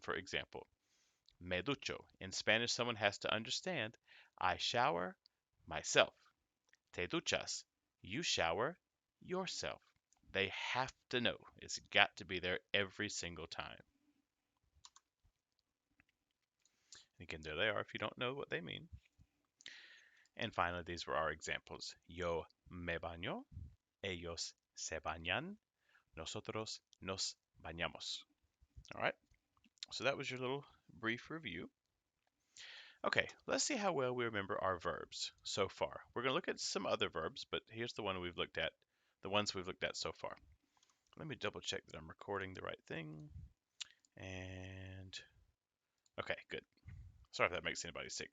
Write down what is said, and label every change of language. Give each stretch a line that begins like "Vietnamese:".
English: For example,
Spanish: me ducho.
English: In Spanish, someone has to understand, I shower myself.
Spanish: Te duchas.
English: You shower yourself. They have to know. It's got to be there every single time. Again, there they are if you don't know what they mean. And finally, these were our examples.
Spanish: Yo me baño, ellos se bañan, nosotros nos bañamos.
English: All right, so that was your little brief review. Okay, let's see how well we remember our verbs so far. We're going to look at some other verbs, but here's the one we've looked at, the ones we've looked at so far. Let me double check that I'm recording the right thing. And okay, good. Sorry if that makes anybody sick.